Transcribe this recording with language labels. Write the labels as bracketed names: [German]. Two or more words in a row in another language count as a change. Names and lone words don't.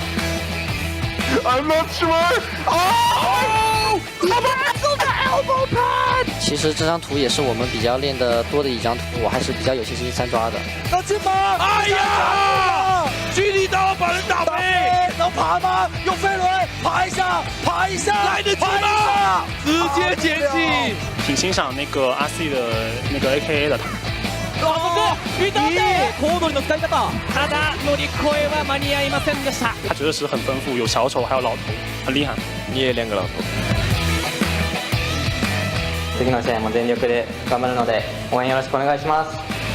[English] I'm not sure. Oh! The elbow pad. [Chinese] 其实这张图也是我们比较练得多的一张图，我还是比较有信心三抓的。能进吗？哎呀！距离刀把人打飞，能爬吗？用飞轮爬一下，爬一下，来得及吗？直接前进。挺欣赏那个阿 C 的那个 AKA 的。 [Japanese] 小鳥の使い方。ただ乗り越えは間に合いませんでした。 [Chinese] 他角色池很丰富，有小丑，还有老头，很厉害。你也练个老头。 [Japanese] 次の試合も全力で頑張るので応援よろしくお願いします。